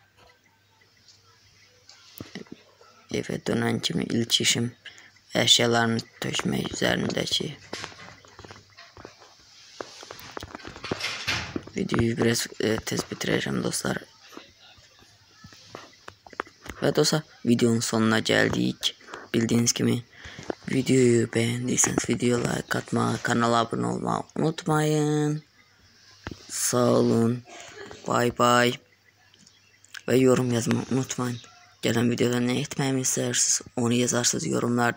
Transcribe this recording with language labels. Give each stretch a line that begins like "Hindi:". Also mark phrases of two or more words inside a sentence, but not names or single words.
Azerbaijani: Eve dönen kimi ilk işim əşyalarını tökmək üzərindəki. Videoyu biraz tez bitirəcəm dostlar. Və dostlar, videonun sonuna gəldik.
Turkish: Bildiğiniz kimi videoyu beğendiyseniz videoya like atmayı, kanala abone olmayı unutmayın.
Azerbaijani: Sağ olun.
English: Bay bay.
Turkish: Ve yorum yazmayı unutmayın. Gelen videoda ne etmemi istersiniz onu yazarsınız yorumlarda.